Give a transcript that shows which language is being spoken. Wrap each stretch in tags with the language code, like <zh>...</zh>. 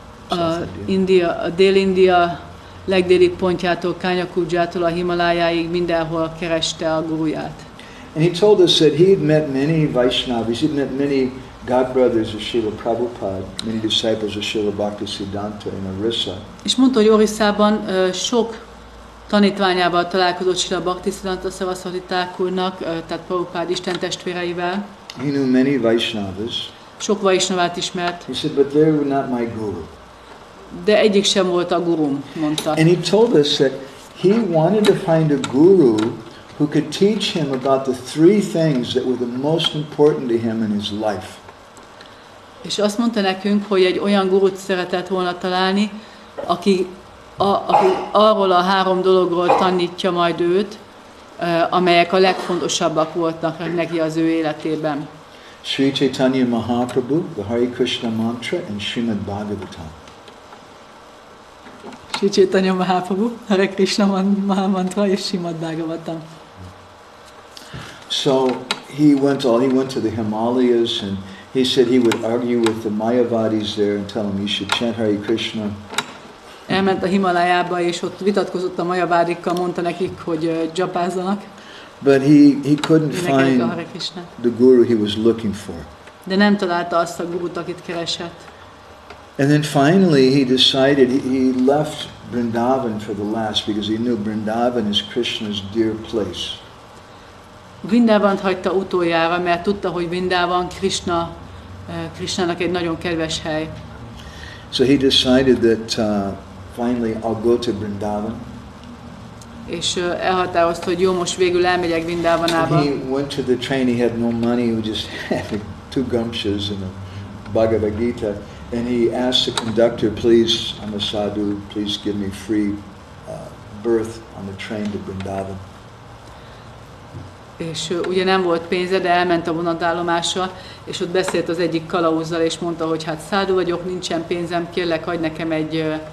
<hu>A Dél-India legdélibb pontjától, Kanyakubjától a Himalájáig mindenhol kereste a guruját.</hu> <en>And he told us that he had met many Vaishnavas, he had met many godbrothers of Srila Prabhupada, many disciples of Srila Bhaktisiddhanta in Orissa.</en> <hu>És mondta, hogy Orisszában sok tanítványával találkozott Srila Bhaktisiddhanta Saraswati Thakurnak, tehát Prabhupada istentestvéreivel.</hu> <en>He knew many Vaishnavas.</en> <hu>Sok Vaishnavát ismert.</hu> <en>He said, but they were not my guru.</en> <hu>De egyik sem volt a gurum, mondta.</hu> <en>And he told us that he wanted to find a guru who could teach him about the 3 things that were the most important to him in his life.</en> <hu>És azt mondta nekünk, hogy egy olyan gurut szeretett volna találni, aki arról a 3 dologról tanítja majd őt, amelyek a legfontosabbak voltak neki az ő életében.</hu> <en>Sri Chaitanya Mahaprabhu, the Hare Krishna mantra, and Srimad Bhagavatam.</en> <hu>Sri Chaitanya Mahaprabhu, Hare Krishna mantra és Srimad Bhagavatam.</hu> <en>So he went to the Himalayas, and he said he would argue with the Mayavadis there and tell them you should chant Hare Krishna.</en> <hu>Elment a Himalájába, és ott vitatkozott a Majavádikkal, mondta nekik, hogy dzsapázzanak.</hu> <en>But he couldn't find the guru he was looking for.</en> <hu>De nem találta azt a gurut, akit keresett.</hu> <en>And then finally he decided, he left Vrindavan for the last because he knew Vrindavan is Krishna's dear place.</en> <hu>Vrindavant hagyta utoljára, mert tudta, hogy Vrindavan Krishnának egy nagyon kedves hely.</hu> <en>So he decided that finally I'll go to Vrindavan.</en> <hu>És elhatározta, hogy jó, most végül elmegyek Vrindavanába.</hu> <en>He went to the train, he had no money, he just had 2 gamshas and a Bhagavad Gita. And he asked the conductor, please, I'm a sadhu, please give me free berth on the train to Vrindavan.</en> <hu>És ugye nem volt pénze, de elment a vonatállomásra, és ott beszélt az egyik kalauzzal, és mondta, hogy hát szádu vagyok, nincsen pénzem, kérlek, adj nekem egy</hu>